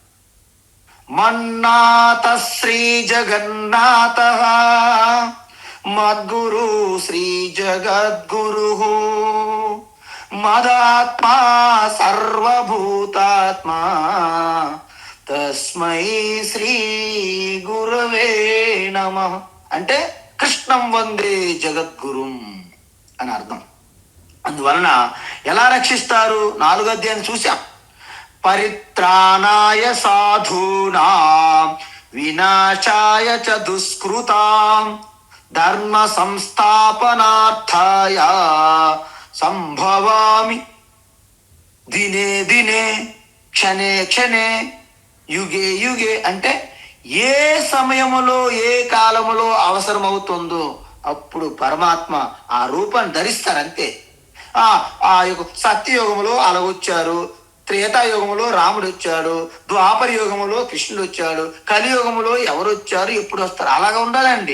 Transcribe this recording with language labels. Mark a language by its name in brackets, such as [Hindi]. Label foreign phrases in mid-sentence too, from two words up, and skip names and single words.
[Sanskrit] मन्नाथ श्री जगन्नाथ मद्गुरु श्री जगद्गुरु मदात्मा सर्वभूतात्मा तस्मै श्री गुरवे नमः. [Telugu] అంటే [Sanskrit] कृष्णं वन्दे जगद्गुरुम् [Telugu] అని అర్థం. అందువలన ఎలా రక్షిస్తారు? 4వ అధ్యాయాన్ని చూసాం. [Sanskrit] परित्राणाय साधूनां विनाशाय च दुष्कृतां धर्म संस्थापनार्थाय सम्भवामि दिने दिने क्षणे क्षणे युगे युगे. [Telugu] అంటే ఏ సమయములో ఏ కాలములో అవసరమవుతుందో అప్పుడు పరమాత్మ ఆ రూపాన్ని ధరిస్తారంతే. ఆ యొక్క సత్యయుగములో అలాగొచ్చారు, త్రేతాయుగములో రాముడు వచ్చాడు, ద్వాపర యుగములో కృష్ణుడు వచ్చాడు, కలియుగములో ఎవరు వచ్చారు ఎప్పుడు వస్తారు, అలాగా ఉండాలండి.